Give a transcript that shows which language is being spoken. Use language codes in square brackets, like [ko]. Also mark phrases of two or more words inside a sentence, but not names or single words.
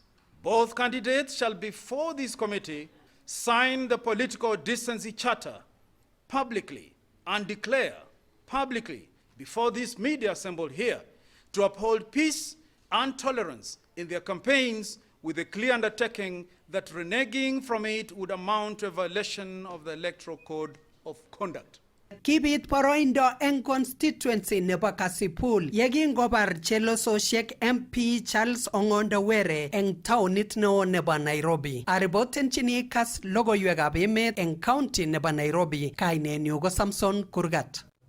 [en] Both candidates shall before this committee sign the political decency charter publicly and declare publicly before this media assembled here to uphold peace and tolerance in their campaigns with a clear undertaking that reneging from it would amount to a violation of the Electoral Code of Conduct. [kln] Kibit boroindo eng constituency nebo Kasipul yekingobar chelososiek MP Charles Ong'ondo Were eng taunit neo nebo Nairobi. Aripotenchini KASS logoiwekab emet eng county nebo Nairobi. Kainenyu ko Samson Kurgat.